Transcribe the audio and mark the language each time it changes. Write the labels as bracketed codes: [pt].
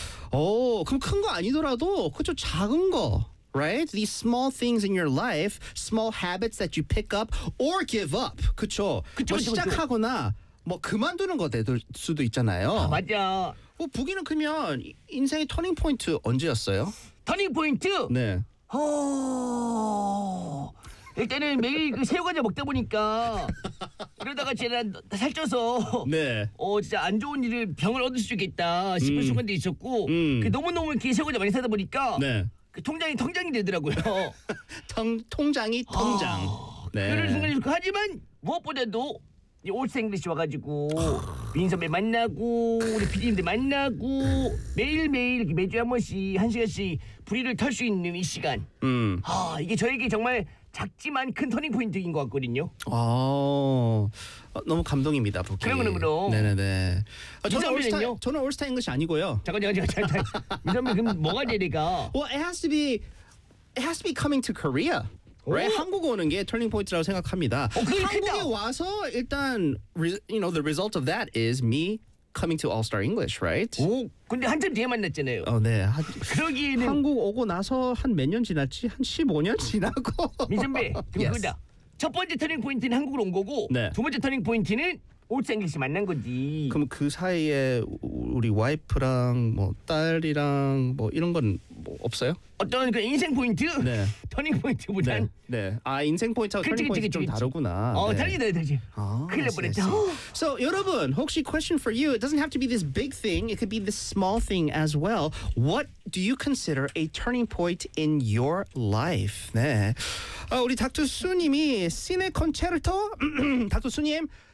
[ko] 오, 그럼 큰 거 아니더라도 그저 작은 거. [en] Right? These small things in your life, small habits that you pick up or give up. [ko] 그쵸? 그쵸 뭐 시작하거나 뭐 그만두는 거 될 수도 있잖아요. 아, 맞아. 뭐 부기는 그러면 인생의 터닝 포인트 언제였어요? 터닝 포인트? 네. 오... 일단은 매일 그 새우과자 먹다 보니까 이러다가 제가 살쪄서 네. 어 진짜 안 좋은 일을 병을 얻을 수 있겠다 싶은 순간도 있었고 그 너무너무 그 새우과자 많이 사다 보니까 네. 그 통장이 통장이 되더라고요. 통장이 통장. 네. 그런 순간이었고 하지만 무엇보다도 올스 잉글리시 와가지고 민섭이 만나고 우리 PD님들 만나고 매일매일 매주 한 번씩 한 시간씩 불의를 털 수 있는 이 시간. 아 이게 저에게 정말 작지만 큰 터닝 포인트인 것 같거든요. 아 너무 감동입니다, 부키. 그럼. 네네네. 아, 저는 올스타 잉글리시 아니고요. 잠깐. 민섭이 그럼 뭐가 되니까? [en] Well, it has to be coming to Korea. Right? [ko] 한국 오는 게 터닝 포인트라고 생각합니다. 한국에 와서 일단 [en] you know the result of that is me coming to All Star English, right? [ko] 오, 근데 한참 뒤에 만났잖아요. 어, 네. 그러기에는 한국 오고 나서 한 몇 년 지났지? 한 15년 지나고. 민선배, 그거다. 첫 번째 터닝 포인트는 한국으로 온 거고, 네. 두 번째 터닝 포인트는 올스 잉글리시 만난 거지. 그럼 그 사이에 우리 와이프랑 뭐 딸이랑 뭐 이런 건 뭐 없어요? 어떤 그 인생 포인트? 네. 터닝 포인트보다. 네. 네. 아 인생 포인트하고 터닝 포인트 좀 다르구나. 어 다르지. 큰일 날뻔했죠. [en] So [ko] 여러분 혹시 [en] question for you, it doesn't have to be this big thing. It could be this small thing as well. What do you consider a turning point in your life? [ko] 네. 아 우리 닥터 수님이 시네 콘체르토 닥터 수님.